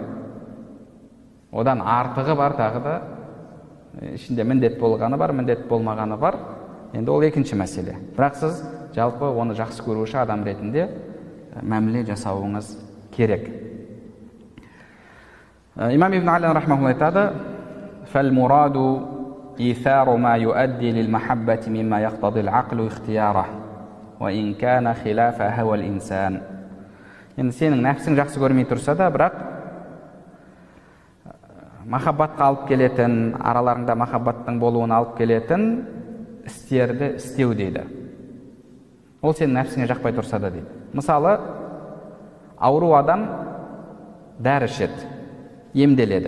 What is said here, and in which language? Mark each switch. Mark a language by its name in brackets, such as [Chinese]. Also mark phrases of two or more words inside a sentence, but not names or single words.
[Kazakh] Одан артығы бар, тағы да ішінде міндет болғаны бар, міндет болмағаны бар. Енді ол екінші мәселе. Бірақ сіз жалпы оны жақсы көруші адам ретінде мәміле жасауыңыз керек. Имам ибн Али рахмаулла айтады, [Arabic] فالمراد إيثار ما يؤدي للمحبة مما يقتضي العقل اختياره وإن كان خلاف هوى الإنسان. [Kazakh] Енді сенің нәпсің жақсы көрмей тұрса да, бірақ махаббатқа алып келетін, араларыңда махаббаттың болуын алып келетін істерді істеу дейді. Ол сенің нәпсіңе жақпай тұрса да дейді. Мысалы, ауру адам дәрі ішеді, емделеді.